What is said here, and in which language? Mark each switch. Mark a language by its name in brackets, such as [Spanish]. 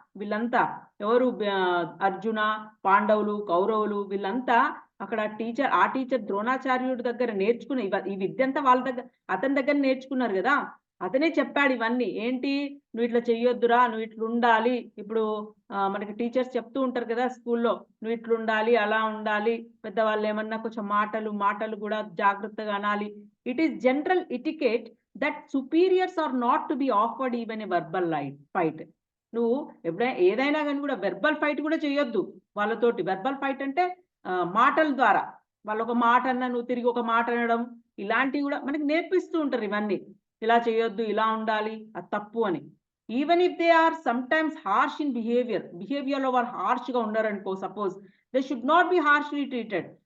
[Telugu] వీళ్ళంతా ఎవరు, అర్జున, పాండవులు, కౌరవులు, వీళ్ళంతా అక్కడ ఆ టీచర్ ద్రోణాచార్యుడి దగ్గర నేర్చుకున్న ఈ విద్య అంతా వాళ్ళ దగ్గర, అతని దగ్గర నేర్చుకున్నారు కదా. అతనే చెప్పాడు ఇవన్నీ, ఏంటి, నువ్వు ఇట్లా చెయ్యొద్దురా, నువ్వు ఇట్లా ఉండాలి. ఇప్పుడు మనకి టీచర్స్ చెప్తూ ఉంటారు కదా స్కూల్లో, నువ్వు ఇట్లా ఉండాలి, అలా ఉండాలి, పెద్దవాళ్ళు ఏమన్నా కొంచెం మాటలు కూడా జాగ్రత్తగా అనాలి. [English] It is general etiquette that superiors are not to be offered even a verbal fight. [Telugu] నువ్వు ఎప్పుడైనా ఏదైనా కానీ కూడా వెర్బల్ ఫైట్ కూడా చేయొద్దు వాళ్ళతోటి. వెర్బల్ ఫైట్ అంటే మాటల ద్వారా, వాళ్ళు ఒక మాట అన్నా నువ్వు తిరిగి ఒక మాట అనడం, ఇలాంటివి కూడా మనకి నేర్పిస్తూ ఉంటారు. ఇవన్నీ ఇలా చేయొద్దు, ఇలా ఉండాలి, అది తప్పు అని. [English] even if they are sometimes harsh in బిహేవియర్లో [Telugu] వారు హార్ష్గా ఉన్నారనుకో, [English] Suppose they should not be harshly treated.